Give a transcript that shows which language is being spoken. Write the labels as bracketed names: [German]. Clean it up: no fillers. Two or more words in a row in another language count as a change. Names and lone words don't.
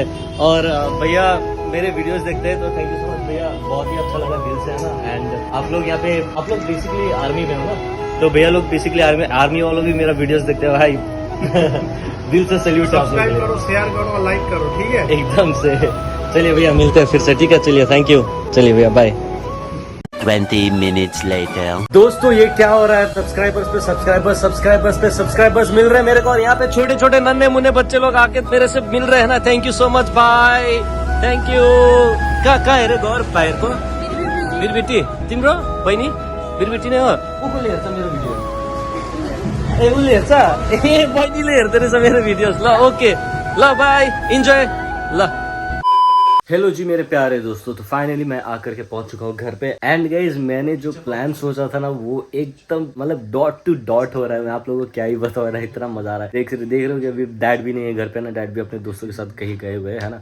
[Hindi] और भैया मेरे वीडियोस देखते हैं, तो [English] thank you so much [Hindi] भैया, बहुत ही अच्छा लगा दिल से, है ना। एंड आप लोग यहाँ पे, आप लोग बेसिकली आर्मी में हो ना, तो भैया लोग बेसिकली आर्मी वालों भी मेरा वीडियोस देखते हैं भाई। दिल से सैल्यूट। सब्सक्राइब करो, शेयर करो, लाइक करो, ठीक है। एकदम से। चलिए भैया, मिलते हैं फिर से, ठीक है। चलिए, [English] thank you. [Hindi] चलिए भैया, बाय। [English] 20 minutes later. [Hindi] दोस्तों, ये क्या हो रहा है? सब्सक्राइबर्स पे सब्सक्राइबर्स मिल रहे हैं मेरे को, और यहाँ पे छोटे छोटे नन्हे मुन्ने बच्चे लोग आके मेरे से मिल रहे हैं ना। [English] thank you so much, bye, thank you. [Nepali] का है रे गौर पायर को बिरबिटी तिम्रो बहिनी बिरबिटी नै हो? कसले हेर्छ मेरो भिडियो? ए उसले हेर्छ? ए बहिनीले हेर्दो रहेछ मेरो भिडियोस। ल ओके, ल बाय, इन्जॉय। [Hindi] ल हेलो जी मेरे प्यारे दोस्तों, तो फाइनली मैं आकर के पहुंच चुका हूँ घर पे। [English] and guys, [Hindi] मैंने जो प्लान सोचा था ना, वो एकदम मतलब [English] dot to dot [Hindi] हो रहा है। मैं आप लोगों को क्या ही बता रहा है, इतना मजा आ रहा है। देख रहे हो कि अभी डैड भी नहीं है घर पे ना, डैड भी अपने दोस्तों के साथ कहीं गए हुए है ना।